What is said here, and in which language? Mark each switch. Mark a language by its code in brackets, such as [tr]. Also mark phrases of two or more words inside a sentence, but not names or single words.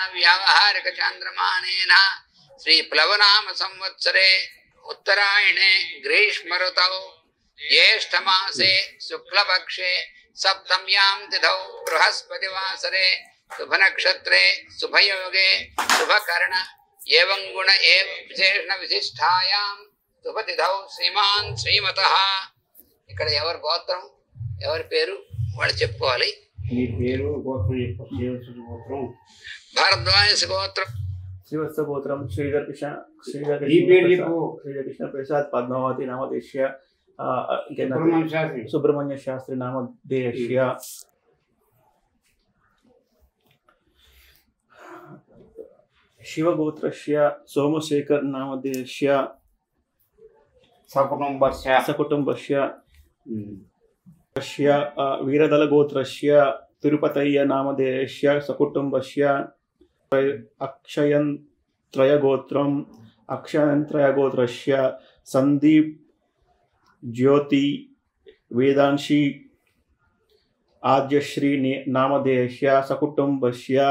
[sa] व्यावहारिक चांद्रमानेन श्री प्लवनाम संवत्सरे उत्तरायणे ग्रीष्म ऋतौ ज्येष्ठ मासे शुक्लपक्षे सप्तम्यां तिथौ बृहस्पतिवासरे शुभ नक्षत्रे शुभयोगे शुभकर्ण एवं गुण एवं विशेषण विशिष्टायां शुभतिथौ श्रीमान् श्रीमतः [te] ఇక్కడ ఎవరి గోత్రం ఎవరి పేరు వాళ్ళు చెప్పుకోవాలి. మీ పేరు గోత్రం గోత్రం భారద్వాజ గోత్రం శ్రీవత్స గోత్రం శ్రీధర్ కృష్ణ ప్రసాద్ పద్మావతి నామదేశ్య సుబ్రహ్మణ్య శాస్త్రి నామదేశ్య [sa] शिवगोत्रस्य सोमशेखर नामदेश्य सकुटुम्बस्य वीरदलगोत्रस्य तिरुपतय्य नामदेश्य सकुटुम्बस्य अक्षयन्त्रयगोत्रम् अक्षयन्त्रयगोत्रस्य संदीप ज्योति वेदांशी आद्यश्री नामदेश्य सकुटुम्बस्य